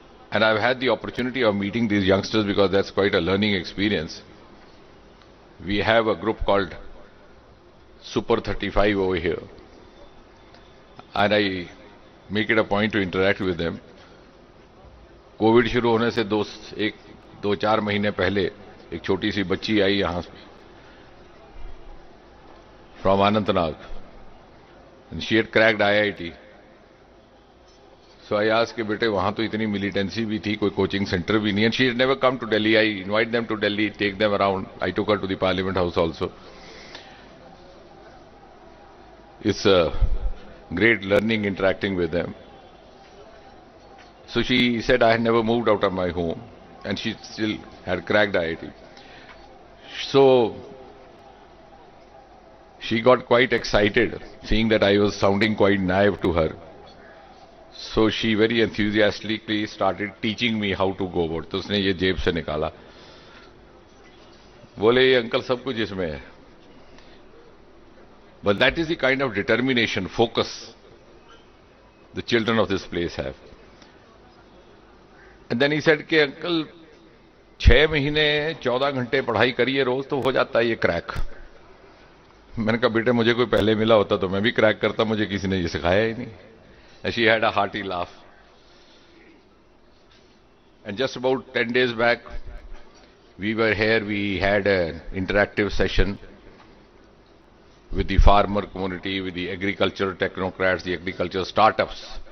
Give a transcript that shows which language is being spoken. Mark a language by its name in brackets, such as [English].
[English] And I've had the opportunity of meeting these youngsters because that's quite a learning experience. We have a group called Super 35 over here. And I make it a point to interact with them. [Hindi] Covid शुरू होने से दो चार महीने पहले एक छोटी सी बच्ची आई यहां [English] from Anantnag, and she had cracked IIT. So I asked [Hindi] कि बेटे वहां तो इतनी militancy भी थी, कोई coaching center भी नहीं, [English] and she had never come to Delhi. I invite them to Delhi, take them around. I took her to the Parliament House also. It's a great learning interacting with them. So she said I had never moved out of my home, and she still had cracked IIT. So she got quite excited seeing that I was sounding quite naive to her. So she very enthusiastically started teaching me how to go about. [Hindi] तो उसने ये जेब से निकाला, बोले ये uncle सब कुछ इसमें है. [English] But that is the kind of determination, focus the children of this place have. And then he said [Hindi] कि अंकल 6 महीने 14 घंटे पढ़ाई करिए रोज तो हो जाता है ये क्रैक. मैंने कहा बेटे मुझे कोई पहले मिला होता तो मैं भी क्रैक करता, मुझे किसी ने ये सिखाया ही नहीं. [English] And she had a hearty laugh. And just about 10 days back, we were here, we had an interactive session with the farmer community, with the agricultural technocrats, the agricultural startups.